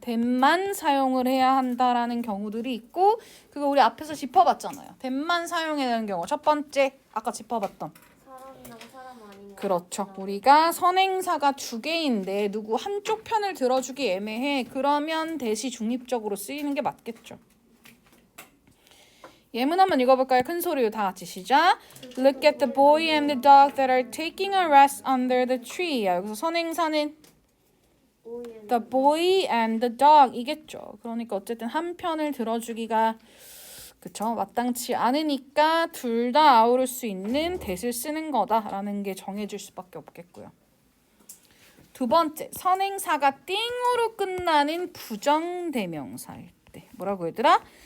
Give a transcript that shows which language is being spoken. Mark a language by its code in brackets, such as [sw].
[ko] that만 사용을 해야 한다라는 경우들이 있고, 그거 우리 앞에서 짚어봤잖아요. that만 사용해야 되는 경우. 첫 번째 아까 짚어봤던 사람이랑 사람 아닌 거. 그렇죠. 우리가 선행사가 두 개인데 누구 한쪽 편을 들어주기 애매해. 그러면 that이 중립적으로 쓰이는 게 맞겠죠. 예문 한번 읽어볼까요? 큰 소리로 다 같이 시작. [en] Look at the boy and the dog that are taking a rest under the tree. [ko] 여기서 선행사는 the boy and the dog 이겠죠. 그러니까 어쨌든 한 편을 들어주기가 그쵸? 마땅치 않으니까 둘 다 아우를 수 있는 that을 쓰는 거다라는 게 정해질 수밖에 없겠고요. 두 번째, 선행사가 띵으로 끝나는 부정대명사일 때. 뭐라고 얘들아?